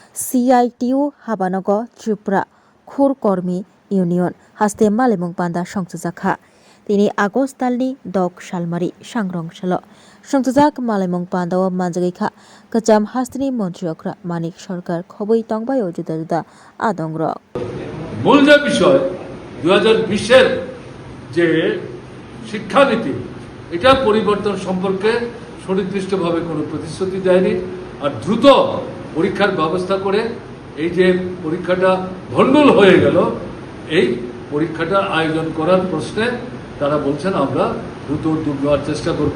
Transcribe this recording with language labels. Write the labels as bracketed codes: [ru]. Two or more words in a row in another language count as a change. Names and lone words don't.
[trp] CITU Habanago Tripura Khurkormi Union haste malimung panda songtujaka tini Agust talni dok salmari sangrong salo songtujak malimung panda o manjagika kacham hastini montriokra manik sarkar khoboi tongbayo juda juda adongrok [bn] মূল যে বিষয় 2020-এর যে শিক্ষানীতি এটা পরিবর্তন সম্পর্কে সুনির্দিষ্টভাবে কোনো প্রতিশ্রুতি দেয়নি আর দ্রুত পরীক্ষার ব্যবস্থা করে এই যে পরীক্ষাটা ভণ্ডুল হয়ে গেল এই পরীক্ষাটা আয়োজন করার প্রশ্নে তারা বলছেন আমরা দ্রুত উদ্যোগ নেওয়ার চেষ্টা করব।